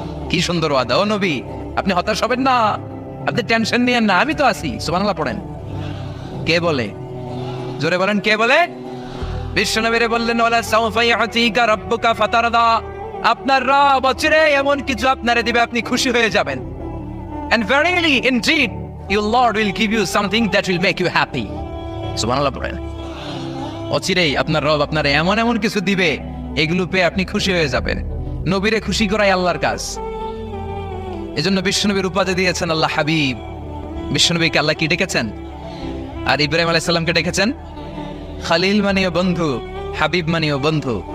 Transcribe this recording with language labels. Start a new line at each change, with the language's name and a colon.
Bangla: কি সুন্দর ওয়াদা। ও নবী, আপনি হতাশ হবেন না, আপনি টেনশন নিয়েন না, আমি তো আছি। সুবহানাল্লাহ পড়েন। কে বলে? জোরে বলেন, কে বলে? বিশ্বনবীরে বললেন
Arabic: ওয়ালা সাউফা ইউতিকা রাব্বুকা ফাতারদা।
Bangla: আপনার রব অচিরেই এমন কিছু আপনারে দিবে, আপনি খুশি হয়ে যাবেন।
English: And verily indeed your Lord will give you something that will make you happy.
Bangla: সুবহানাল্লাহ পড়েন। অচিরেই আপনার রব আপনারে এমন এমন কিছু দিবে, এগুলো পেয়ে আপনি খুশি হয়ে যাবেন। নবীরে খুশি করাই আল্লাহর কাজ। এজন্য বিশ্বনবীর উপাধি দিয়েছেন আল্লাহ হাবিব। বিশ্বনবীকে আল্লাহ কি ডেকেছেন? আর ইব্রাহিম আলাইহিস সালামকে ডেকেছেন খলিল মানেও বন্ধু, হাবিব মানেও বন্ধু।